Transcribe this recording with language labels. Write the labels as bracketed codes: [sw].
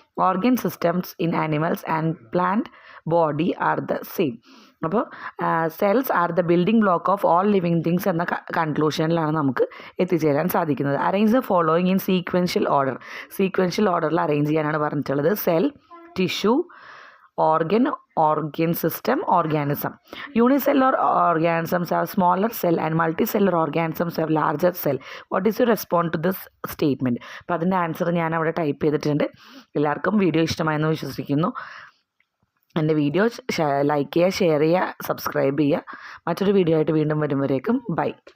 [en] Organ systems in animals and plant body are the same. അപ്പോൾ cells are the building block of all living things [ml] എന്ന കൺക്ലൂഷനിലാണ് നമുക്ക് എത്തിച്ചേരാൻ സാധിക്കുന്നത്. [en] Arrange the following in sequential order. [ml] Sequential ഓർഡറിൽ arrange ചെയ്യാനാണ് പറഞ്ഞിട്ടുള്ളത്. [en] Cell, tissue, organ, organ system, organism. Unicellular organisms have smaller cell and multicellular organisms have larger cell. What is your response to this statement? [ml] അപ്പോൾ അതിൻ്റെ answer ഞാൻ അവിടെ type ചെയ്തിട്ടുണ്ട്. എല്ലാവർക്കും video ഇഷ്ടമായെന്ന് വിശ്വസിക്കുന്നു. എൻ്റെ വീഡിയോ ലൈക്ക് ചെയ്യുക, ഷെയർ ചെയ്യുക, സബ്സ്ക്രൈബ് ചെയ്യുക. മറ്റൊരു വീഡിയോ ആയിട്ട് വീണ്ടും വരുമ്പോഴേക്കും ബൈ.